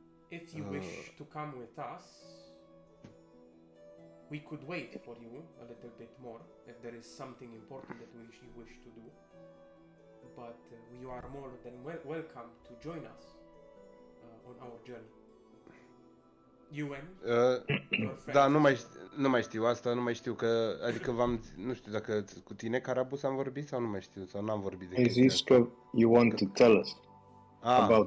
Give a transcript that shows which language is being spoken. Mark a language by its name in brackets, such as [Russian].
[English] If you wish to come with us, we could wait for you a little bit more if there is something important that you wish to do. But you are more than welcome to join us on our journey. You and your friends. [Romanian] Da, nu mai știu asta, nu mai știu că, adică nu știu dacă cu tine, Carabus, am vorbit sau nu mai știu, sau n-am vorbit de Ai chestia zis asta. că [English] you want to tell us about